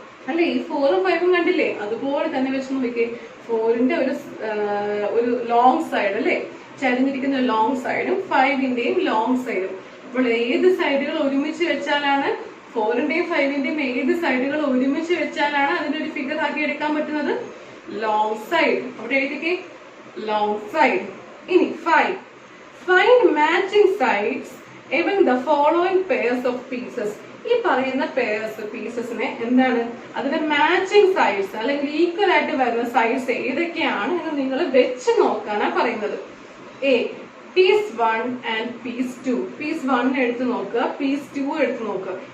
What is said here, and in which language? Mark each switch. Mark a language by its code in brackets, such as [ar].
[ml] അല്ലെ, ഈ 4ഉം 5ഉം കണ്ടില്ലേ, അതുപോലെ തന്നെ വെച്ച് നോക്കിയേ. 4ന്റെ ഒരു ലോങ് സൈഡ് അല്ലെ, ചരിഞ്ഞിരിക്കുന്ന ലോങ് സൈഡും 5ന്റെയും ലോങ് സൈഡും. അപ്പോൾ ഏത് സൈഡുകൾ ഒരുമിച്ച് വെച്ചാലാണ്, 4ന്റെയും 5ന്റെയും ഏത് സൈഡുകൾ ഒരുമിച്ച് വെച്ചാലാണ് അതിനൊരു ഫിഗർ ആക്കി എടുക്കാൻ പറ്റുന്നത്? Long side. അവിടെ എഴുതിക്കേ ലോങ് സൈഡ്. ഇനി 5. [en] Find matching sides among the following pairs of pieces. [ml] ഈ പറയുന്ന പീസസിനെ എന്താണ്, അതിന്റെ മാച്ചിങ് സൈഡ്സ് അല്ലെങ്കിൽ ഈക്വൽ ആയിട്ട് വരുന്ന സൈഡ്സ് ഏതൊക്കെയാണ് എന്ന് നിങ്ങൾ വെച്ച് നോക്കാനാ പറയുന്നത്. A. Piece 1 and piece 2. Piece 1 എടുത്ത് നോക്കുക, പീസ് 2 എടുത്ത് നോക്കുക.